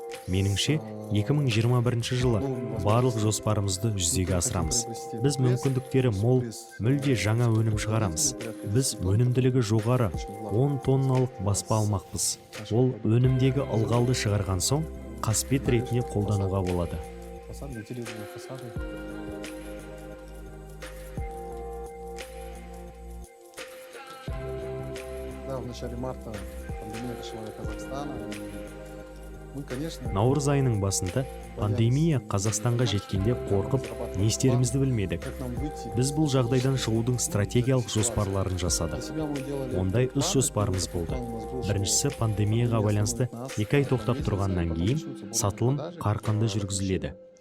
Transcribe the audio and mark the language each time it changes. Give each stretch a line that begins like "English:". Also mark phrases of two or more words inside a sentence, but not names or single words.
Kazakh: Меніңше, 2021 жылы барлық жоспарымызды жүзеге асырамыз. Біз мүмкіндіктері мол, мүлде жаңа өнім шығарамыз. Біз өнімділігі жоғары 10 тонналық баспа алмақпыз. Ол өнімдегі ылғалды шығарған соң қасбет ретінде қолдануға болады.
Russian: В начале марта пандемия дошла до Казахстана.
Kazakh: Наурыз айының басында пандемия Қазақстанға жеткенде қорқып, не істерімізді білмедік. Біз бұл жағдайдан шығудың стратегиялық жоспарларын жасадық. Ондай 3 жоспарымыз болды. Біріншісі, пандемияға байланысты 2 ай тоқтап тұрғаннан кейін сатылым қарқынды жүргізіледі.